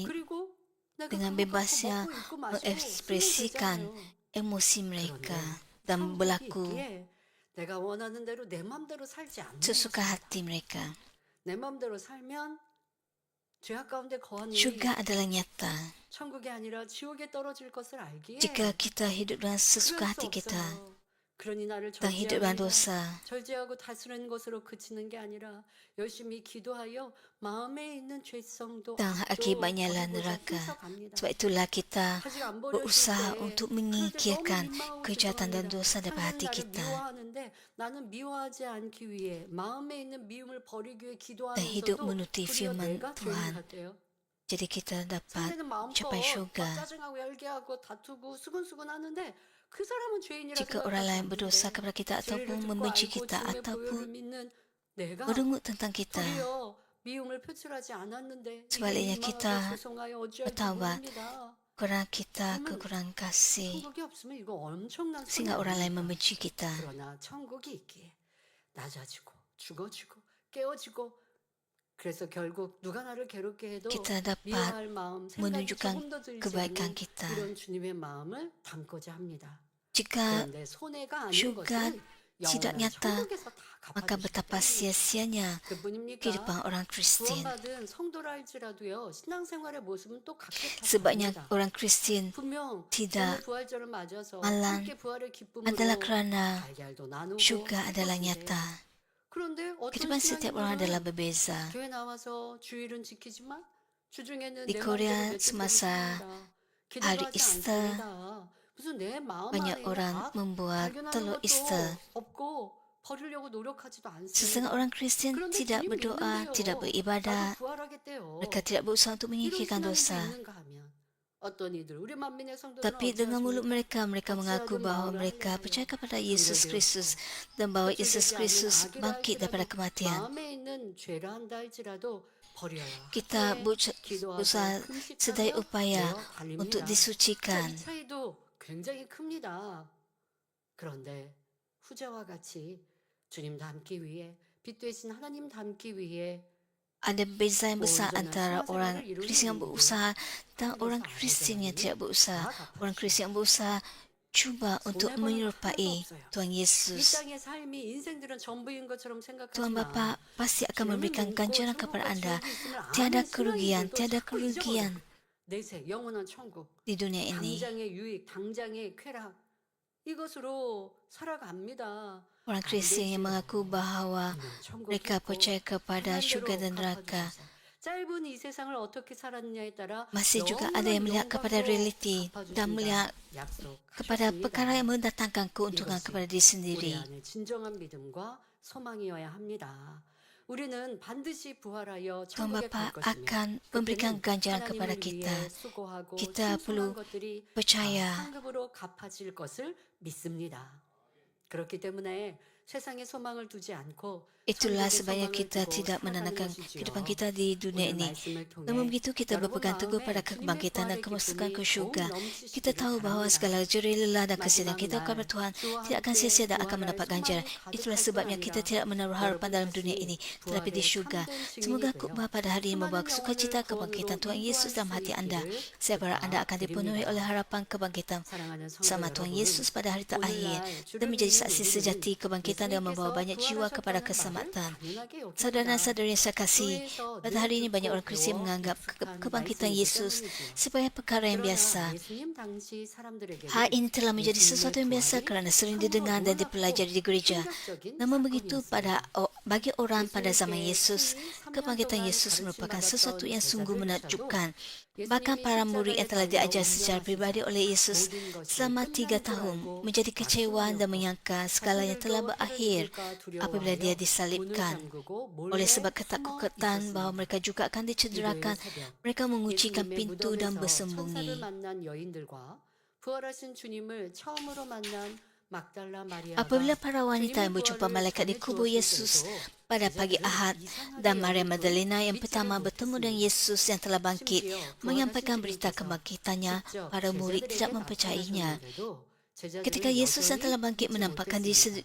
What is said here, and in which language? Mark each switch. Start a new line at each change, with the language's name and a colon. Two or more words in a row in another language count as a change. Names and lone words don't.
Korean: 그리고 내가
Malay: dengan
Korean: 그거 갖고
Malay: bebasnya
Korean: 먹고 입고 마시고
Malay: mengekspresikan
Korean: 쓰면 되잖아요.
Malay: emosi mereka
Korean: 그런데
Malay: dan
Korean: 천국이
Malay: berlaku
Korean: 있기에 내가 원하는 대로 내 맘대로 살지 않는
Malay: sesuka
Korean: 것입니다.
Malay: hati mereka.
Korean: 내 맘대로 살면 죄악 가운데 거하니
Malay: Syurga adalah nyata.
Korean: 천국이 아니라 지옥에 떨어질 것을 알기에
Malay: Jika kita hidup dengan sesuka
Korean: 그럴 수
Malay: hati kita,
Korean: 없어요. 그러니 나를
Malay: tentang hidup dalam dosa.
Korean: 절제하고 다스리는 것으로 그치는 게 아니라 열심히 기도하여 마음에 있는 죄성도
Malay: Dan akibatnya lah neraka. Sebab itulah kita
Korean: 아직 안
Malay: berusaha
Korean: 버려질 때
Malay: untuk
Korean: 그럴 때
Malay: menyingkirkan
Korean: 너무 민망하고
Malay: kejahatan dan
Korean: 기도합니다.
Malay: dosa dari hati
Korean: 하나님 나를
Malay: kita.
Korean: 미워하는데 나는 미워하지 않기 위해 마음에 있는 미움을 버리기 위해
Malay: Dan hidup
Korean: 기도하면서도
Malay: menuruti
Korean: 도리어
Malay: firman
Korean: 내가 죄인
Malay: Tuhan.
Korean: 같대요.
Malay: Jadi kita dapat
Korean: 상대는 마음껏
Malay: mencapai
Korean: 막
Malay: syurga.
Korean: 짜증하고 열개하고 다투고 수근수근 하는데 그 사람은 죄인이라
Malay: Jika orang lain
Korean: 생각하지
Malay: berdosa
Korean: 않는데
Malay: kepada kita
Korean: 진리를
Malay: ataupun
Korean: 듣고
Malay: membenci
Korean: 알고
Malay: kita
Korean: 주님의 보혈을
Malay: ataupun
Korean: 믿는 내가
Malay: merungut tentang kita.
Korean: 도리어 미움을 표출하지 않았는데 이게
Malay: Sebaliknya
Korean: 민망하고
Malay: kita
Korean: 죄송하여 어찌할지
Malay: bertaubat.
Korean: 모릅니다.
Malay: Kurang kita kekurangan kasih
Korean: 천국이 없으면 이거 엄청난
Malay: sehingga orang lain
Korean: 손해입니다.
Malay: membenci kita.
Korean: 그러나 천국이 있기에 낮아지고 죽어지고 깨어지고 그래서 결국 누가 나를 괴롭게 해도
Malay: Kita dapat
Korean: 미워할 마음 생각이
Malay: menunjukkan
Korean: 조금도 들지
Malay: kebaikan
Korean: 않는
Malay: kita.
Korean: 이런 주님의 마음을 담고자 합니다.
Malay: Jika
Korean: 그런데 손해가 아닌
Malay: syurga
Korean: 것은
Malay: tidak
Korean: 영원한
Malay: nyata,
Korean: 천국에서 다
Malay: maka
Korean: 갚아주시기
Malay: betapa
Korean: 때문입니다.
Malay: sia-sianya
Korean: 그뿐입니까?
Malay: kehidupan orang Kristen.
Korean: 구원받은 성도라 할지라도요 신앙생활의 모습은 또 각각
Malay: Sebabnya
Korean: 다릅니다.
Malay: orang Kristen
Korean: 분명
Malay: tidak
Korean: 오늘 부활절을 맞아서
Malay: malam
Korean: 함께 부활의 기쁨으로
Malay: adalah kerana
Korean: 달걀도 나누고
Malay: syurga adalah
Korean: 기뻤는데
Malay: nyata.
Korean: 그런데 어떤
Malay: Kehidupan setiap orang
Korean: 신앙인들은
Malay: adalah berbeza.
Korean: 교회 나와서 주일은 지키지만 주중에는
Malay: Di
Korean: 내
Malay: Korea
Korean: 마음대로 며칠
Malay: semasa
Korean: 삽니다.
Malay: hari
Korean: 기도하지
Malay: Easter,
Korean: 않습니다. 무슨 내 마음
Malay: banyak
Korean: 안에
Malay: orang
Korean: 다
Malay: membuat
Korean: 발견하는
Malay: telur
Korean: 것도
Malay: Easter.
Korean: 없고 버리려고 노력하지도 않습니다.
Malay: Setengah orang Kristen
Korean: 그런데
Malay: tidak
Korean: 주님
Malay: berdoa,
Korean: 믿는데요.
Malay: tidak beribadat.
Korean: 나도 부활하겠대요.
Malay: Mereka tidak berusaha untuk
Korean: 이런
Malay: menyingkirkan
Korean: 신앙이
Malay: dosa.
Korean: 있는가 하면 어떤 이들 우리 만민의 성도들은
Malay: Tapi dengan mulut
Korean: 어찌하십니까?
Malay: mereka mengaku bahawa mereka percaya kepada Yesus Kristus dan bahawa Yesus Kristus bangkit daripada kematian.
Korean: 마음에 있는 죄라 한다 할지라도 버려야
Malay: Kita
Korean: 함께
Malay: berusaha
Korean: 기도하고
Malay: sedaya
Korean: 금식하며
Malay: upaya
Korean: 되어 달립니다.
Malay: untuk
Korean: 자,
Malay: disucikan.
Korean: 이 차이도 굉장히 큽니다. 그런데 후자와 같이 주님 닮기 위해 빛 되신 하나님 닮기 위해
Malay: Ada beza yang besar antara orang Kristen yang berusaha dan orang Kristen yang tidak berusaha. Orang Kristen yang berusaha cuba untuk menyerupai Tuhan
Korean: 이
Malay: Yesus.
Korean: 땅의 삶이 인생들은 전부인 것처럼
Malay: Tuhan
Korean: 생각하지만
Malay: Bapa pasti akan memberikan ganjaran kepada anda. Tiada kerugian, tiada kerugian
Korean: 내세 영원한 천국
Malay: di dunia ini.
Korean: 당장의 유익 당장의 쾌락 이것으로 살아갑니다.
Malay: Orang Kristen yang mengaku bahawa mereka percaya kepada syurga dan neraka.
Korean: 짧은 이 세상을 어떻게 살았느냐에 따라
Malay: Masih juga ada yang melihat kepada realiti dan melihat kepada perkara yang mendatangkan keuntungan kepada diri
Korean: 우리
Malay: sendiri.
Korean: 안에 진정한 믿음과 소망이어야 합니다. 우리는 반드시 부활하여
Malay: Tuhan
Korean: 천국에
Malay: Bapa
Korean: 갈 것이며
Malay: akan memberikan ganjaran kepada
Korean: 하나님을
Malay: kita.
Korean: 위해 수고하고
Malay: Kita
Korean: 신성한
Malay: perlu
Korean: 것들이
Malay: percaya.
Korean: 상급으로 갚아질 것을 믿습니다. 그렇기 때문에 세상에 소망을 두지 않고
Malay: Itulah
Korean: 천국에
Malay: sebabnya
Korean: 소망을
Malay: kita
Korean: 두고
Malay: tidak
Korean: 살아가는
Malay: menandakan
Korean: 것이지요.
Malay: kehidupan kita di dunia
Korean: 오늘
Malay: ini.
Korean: 말씀을 통해
Malay: Namun begitu kita
Korean: 여러분
Malay: berpegang teguh pada
Korean: 마음에
Malay: kebangkitan dan
Korean: 주님의
Malay: kemasukan ke
Korean: 부활의
Malay: syurga.
Korean: 기쁨이 더욱
Malay: Kita tahu bahawa
Korean: 넘치시기를
Malay: segala
Korean: 바랍니다.
Malay: jerih lelah dan kesedihan kita
Korean: 마지막
Malay: kepada
Korean: 날
Malay: Tuhan
Korean: 주와
Malay: tidak akan
Korean: 함께
Malay: sia-sia dan akan
Korean: 부활할
Malay: mendapat
Korean: 소망이
Malay: ganjaran.
Korean: 가득할
Malay: Itulah
Korean: 뿐
Malay: sebabnya kita
Korean: 아니라
Malay: tidak menaruh harapan dalam
Korean: 여러분
Malay: dunia
Korean: 자신이
Malay: ini, tetapi di
Korean: 부활의
Malay: syurga.
Korean: 참된 증인이
Malay: Semoga
Korean: 되어
Malay: khutbah pada hari ini membawa
Korean: 수많은
Malay: sukacita
Korean: 영혼을
Malay: kebangkitan
Korean: 구원으로
Malay: Tuhan Yesus dalam hati
Korean: 인도할 수
Malay: anda.
Korean: 있기를
Malay: Saya berharap anda akan dipenuhi
Korean: 부탁드립니다.
Malay: oleh harapan kebangkitan
Korean: 사랑하는 성도
Malay: sama Tuhan
Korean: 여러분,
Malay: Yesus pada hari terakhir
Korean: 오늘날
Malay: dan
Korean: 주를
Malay: menjadi
Korean: 믿는
Malay: saksi
Korean: 우리는
Malay: sejati kebangkitan dan membawa
Korean: 예수님께서
Malay: banyak jiwa kepada
Korean: 부활하셨다는 말을
Malay: keselamatan.
Korean: 당연하게 여깁니다.
Malay: Saudara dan saudari yang saya kasih,
Korean: 교회에서
Malay: pada
Korean: 늘
Malay: hari ini banyak
Korean: 듣고
Malay: orang Kristian
Korean: 배워
Malay: menganggap
Korean: 익숙한
Malay: kebangkitan
Korean: 말씀이기
Malay: Yesus
Korean: 때문이지요.
Malay: sebagai perkara yang
Korean: 그러나
Malay: biasa.
Korean: 예수님 당시 사람들에게는
Malay: Hal ini telah menjadi
Korean: 예수님의
Malay: sesuatu yang biasa
Korean: 부활이
Malay: kerana sering
Korean: 참으로
Malay: didengar dan
Korean: 놀랍고
Malay: dipelajari di gereja.
Korean: 충격적인
Malay: Namun begitu
Korean: 사건이었습니다.
Malay: bagi orang pada zaman
Korean: 예수님께
Malay: Yesus,
Korean: 친히 3년
Malay: kebangkitan
Korean: 동안
Malay: Yesus merupakan
Korean: 가르침받았던
Malay: sesuatu yang sungguh
Korean: 제자들
Malay: menakjubkan.
Korean: 조차도
Malay: Bahkan
Korean: 예수님이
Malay: para murid yang telah
Korean: 십자가에
Malay: diajar
Korean: 달려
Malay: secara pribadi oleh Yesus
Korean: 모든 것이
Malay: selama 3
Korean: 끝난 줄
Malay: tahun
Korean: 알고
Malay: menjadi kecewaan dan
Korean: 낙심하였고
Malay: menyangka segalanya telah
Korean: 자신들도
Malay: berakhir
Korean: 해를 입을까
Malay: apabila dia
Korean: 두려워하여 문을
Malay: disalibkan.
Korean: 잠그고
Malay: Oleh
Korean: 몰래
Malay: sebab
Korean: 숨어
Malay: ketakutan bahawa
Korean: 있었습니다.
Malay: mereka juga akan dicederakan,
Korean: 일요일 새벽
Malay: mereka menguncikan
Korean: 예수님의
Malay: pintu dan
Korean: 무덤에서 천사를
Malay: bersembunyi.
Korean: 만난 여인들과 부활하신 주님을 처음으로 만난 막달라
Malay: Apabila
Korean: 마리아가
Malay: para wanita yang
Korean: 주님의
Malay: berjumpa
Korean: 부활을
Malay: malaikat di kubur
Korean: 전해주었을
Malay: Yesus
Korean: 때도
Malay: pada pagi
Korean: 제자들은
Malay: Ahad
Korean: 이상하게
Malay: dan Maria
Korean: 여기고
Malay: Magdalena yang
Korean: 믿지를
Malay: pertama bertemu dengan
Korean: 못했습니다.
Malay: Yesus yang telah bangkit
Korean: 심지어
Malay: menyampaikan
Korean: 부활하신
Malay: berita
Korean: 주님께서
Malay: kebangkitannya,
Korean: 직접
Malay: para murid tidak
Korean: 제자들에게
Malay: mempercayainya.
Korean: 나타나셨는데도
Malay: Ketika
Korean: 제자들은
Malay: Yesus yang
Korean: 여전히
Malay: telah bangkit
Korean: 믿지
Malay: menampakkan diri
Korean: 못했습니다.